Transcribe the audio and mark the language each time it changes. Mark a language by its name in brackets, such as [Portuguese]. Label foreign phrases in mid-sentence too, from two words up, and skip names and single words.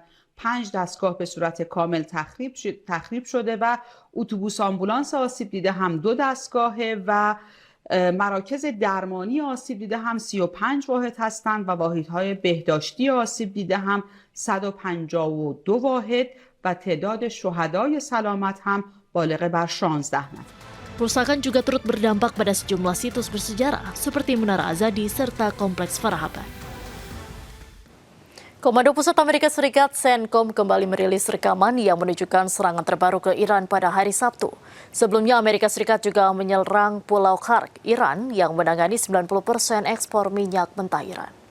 [Persian] 5 دستگاه به صورت کامل تخریب شده و اتوبوس آمبولانس آسیب دیده هم 2 دستگاهه و مراکز درمانی آسیب دیده هم 35 واحد هستند و واحدهای بهداشتی آسیب دیده هم 152 واحد و تعداد شهدای سلامت هم بالغ بر 16 نفر. [Indonesian] Kerusakan juga turut berdampak pada sejumlah situs bersejarah seperti Menara Azadi serta Kompleks Farahabad. Komando Pusat Amerika Serikat CENTCOM kembali merilis rekaman yang menunjukkan serangan terbaru ke Iran pada hari Sabtu. Sebelumnya Amerika Serikat juga menyerang Pulau Khark, Iran yang menangani 90% ekspor minyak mentah Iran.